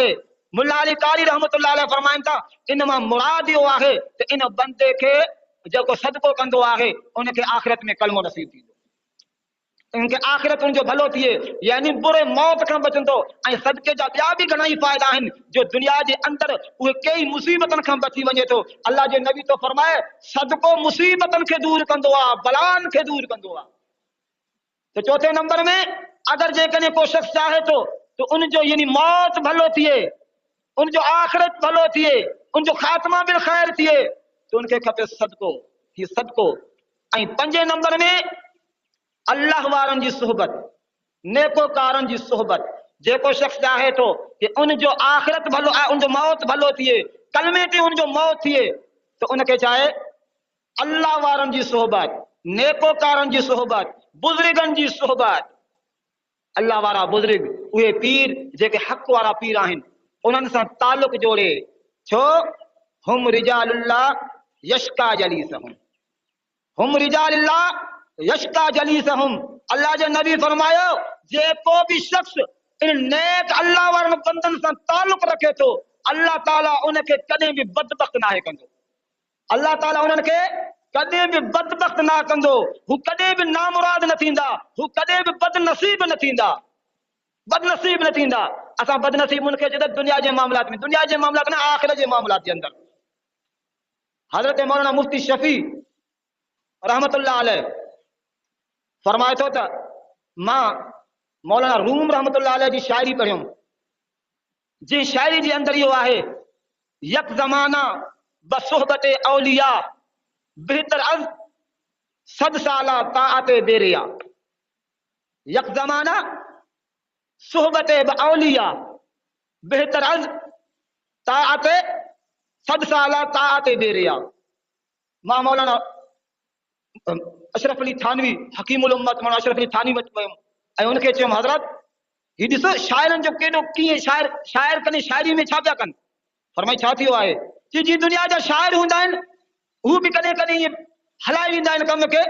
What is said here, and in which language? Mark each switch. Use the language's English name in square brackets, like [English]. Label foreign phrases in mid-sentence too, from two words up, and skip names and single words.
[Sindhi] मुल्ला अली कारी [Arabic] رحمة الله عليه [Sindhi] फरमाइनि था, इन मां मुराद इहो आहे त इन बंदे खे जेको सदको कंदो आहे उनखे आख़िरत में कलमो नसीब थींदो, इनके आखिरत उनजो भलो थिए, यानी बुरे मौत खां बचंदो। ऐं सदके जा ॿिया बि घणा ई फ़ाइदा आहिनि जो दुनिया जे अंदर उहे कई मुसीबतनि खां बची वञे थो। अल्लाह जे नबी तो फरमाए सदको मुसीबतनि खे दूर कंदो आहे, बलान खे दूर कंदो आहे। तो चौथे नंबर में अगर जेकॾहिं को शख्स चाहे तो उनजो यानी मौत भलो थिए, उनजो आखिरत भलो थिए, उनजो ख़ात्मा बिल ख़ैर थिए त उनखे खपे सदको, ही सदको। ऐं 5 नंबर में अल्लाह वारनि जी सोहबत, नेकोकारनि जी सोहबत। जेको शख्स चाहे थो कि उनजो आख़िरत भलो आहे, उनजो मौत भलो थिए, कलमे ते उनजो मौत थिए, त उनखे चाहे अल्लाह वारनि जी सोहबत, नेकोकारनि जी सोहबत, बुज़ुर्गनि जी सोहबत। अल्लाह वारा बुज़ुर्ग, उहे पीर जेके हक़ वारा पीर आहिनि, उन्हनि सां तालुक जोड़े। [Arabic] छो هم رجال الله يشقى جليسهم، هم رجال الله يشقى جليسهم. [Sindhi] अल्लाह जे नबी फरमायो जेको भी शख्स इन नेक अल्लाह वारनि बंदनि सां तालुक रखे थो, अल्लाह ताला उनखे कॾहिं बि बदबख्त नाहे कंदो। अल्लाह ताला उन्हनि खे कॾहिं बि बदबख्त ना कंदो। हू कॾहिं बि नामुराद न थींदा, हू कॾहिं बि बदनसीब न थींदा, बदनसीब न थींदा। असां बदनसीब उनखे जॾहिं दुनिया जे मामलात में, दुनिया जे मामलात में, आख़िरत जे मामलात जे अंदर। हज़रत मौलाना मुफ्ती शफी [Arabic] رحمة الله عليه [Sindhi] फरमाए थो त मां मौलाना रूम [Arabic] رحمة الله عليه [Sindhi] जी शायरी पढ़ियुमि, जी शायरी जे अंदर इहो आहे, [Persian] یک زمانه باصحبت اولیا بهتر از 100 ساله طاعت بی‌ریا. یک زمانه صحبت اولیا بهتر از طاعت 100 ساله طاعت بی‌ریا. [Sindhi] मां मौलाना अशरफ अली थानवी हकीमुल उम्मत मौलाना अशरफ अली थानवी वटि वियुमि ऐं उनखे चयुमि हज़रत ही ॾिसो शाइरनि जो केॾो कीअं शाइर कॾहिं शाइरी में छा पिया कनि। फरमाई छा थियो आहे, जी दुनिया जा शाइर हूंदा आहिनि हू बि कॾहिं कॾहिं ईअं हलाए वेंदा आहिनि कम खे।